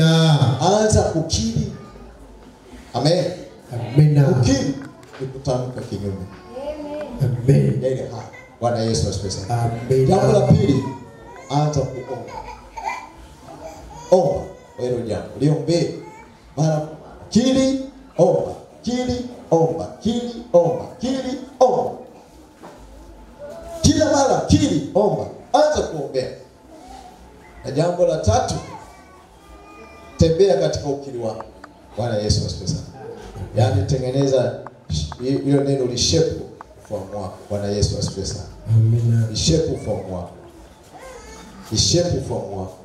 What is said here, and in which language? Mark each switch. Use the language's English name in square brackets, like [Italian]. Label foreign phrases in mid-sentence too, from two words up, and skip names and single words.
[Swahili] Anza kukiri. Amen. Amen. Kukiri ni kutamka kinyume. Amen. Bwana Yesu asifiwe. Amen. Jambo la pili, anza kuomba. Omba wewe jambo. Liombe. Mara kiri, omba. Kiri, omba. Kiri, omba. Kiri, omba. Kila mara kiri, omba. Anza kuombea. Na jambo la tatu, tembea katika ukiri wako. Bwana Yesu asifiwe sana. Yaani tengeneza hilo neno lishepu ufahamu wako. Bwana Yesu asifiwe sana. Amen. Lishepu ufahamu wako. Lishepu ufahamu wako.